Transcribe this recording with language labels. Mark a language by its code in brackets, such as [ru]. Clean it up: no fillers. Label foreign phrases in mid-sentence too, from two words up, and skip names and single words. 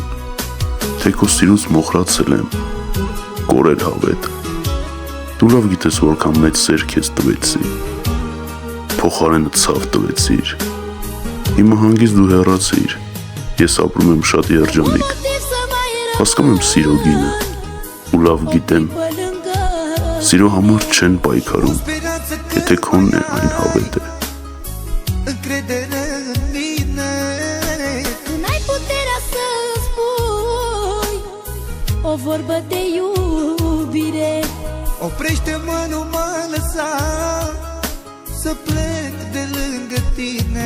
[hy] թե քո սիրուց մոխրացել եմ, կորել հավետ։ Դու լավ գիտես որքան մեծ սեր քեզ տվեցի, փոխարենը ցավ տվեցիր։ Հիմա հանգիստ դու հեռացիր, ես ապրում եմ շատ երջանիկ, հասկանում եմ սիրո գինը, ու լավ գիտեմ, սիրո համար չեն պայքարում, եթե քոնն է այն հավետ է։ [ro] O vorbă de iubire Oprește-mă, nu mă lăsa Să plec de lângă tine